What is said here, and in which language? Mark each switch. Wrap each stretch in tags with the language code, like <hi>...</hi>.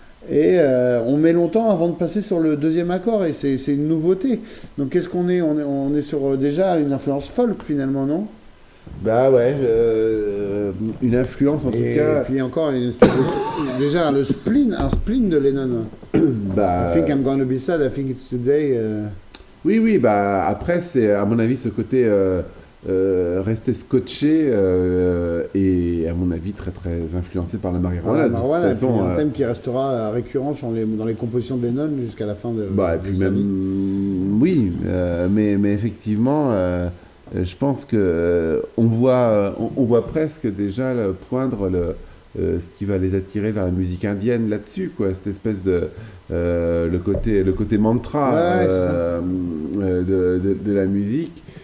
<fr>Et on met longtemps avant de passer sur le deuxième accord, et c'est une nouveauté. Donc qu'est-ce qu'on est on est sur déjà une influence folk finalement, non? Bah ouais, une influence en tout cas. Et puis encore une espèce déjà un spleen de Lennon. Bah,</fr> <en>I think I'm gonna be sad, I think it's today.</en> <fr>Oui, bah après c'est à mon avis ce côté rester scotché et à mon avis très très influencé par la marijuana. Marijuana, c'est un thème qui restera récurrent dans les compositions de Lennon jusqu'à la fin de et puis même oui, mais effectivement je pense que on voit presque déjà poindre ce qui va les attirer vers la musique indienne là-dessus, quoi, cette espèce de le côté mantra de la musique.</fr>